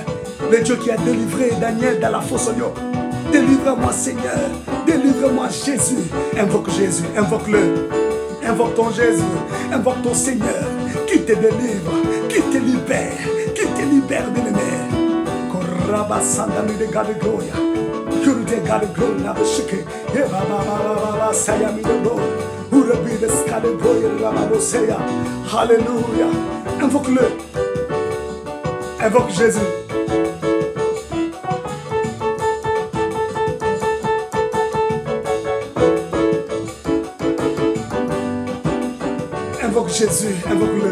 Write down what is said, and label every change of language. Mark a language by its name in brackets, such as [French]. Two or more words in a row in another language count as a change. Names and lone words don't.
[French] Le Dieu qui a délivré Daniel dans la fosse au lion. Délivre-moi, Seigneur. Délivre-moi, Jésus. Invoque Jésus. Invoque-le. Invoque ton Jésus. Invoque ton Seigneur. Qui te délivre. Qui te libère. Qui te libère de l'ennemi. Korabasandami de God gloria. Kuru de God gloria. Nabashike. Yebaba sayami de gloria. Urabi de skade gloria. Rababoseya. Alléluia. Invoque-le. Invoque Jésus. Invoque Jésus, invoque-le.